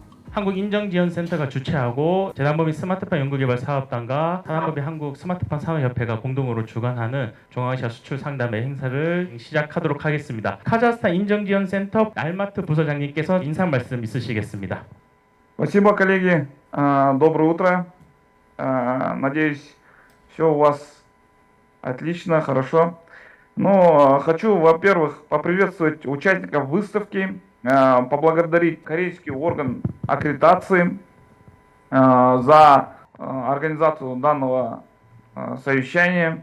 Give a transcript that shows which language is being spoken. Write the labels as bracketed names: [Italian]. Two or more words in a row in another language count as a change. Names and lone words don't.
[Korean] 한국인정지원센터가 주최하고 재단법인 스마트폰 연구개발 사업단과 사단법인 한국 스마트폰 산업협회가 공동으로 주관하는 중앙아시아 수출 상담회 행사를 시작하도록 하겠습니다. 카자흐스탄 인정지원센터 알마트 부서장님께서 인사 말씀 있으시겠습니다. [Russian] Спасибо, коллеги. Доброе утро. Надеюсь, все у вас отлично, хорошо. Хочу, во-первых, поприветствовать участников выставки, поблагодарить корейский орган аккредитации за организацию данного совещания.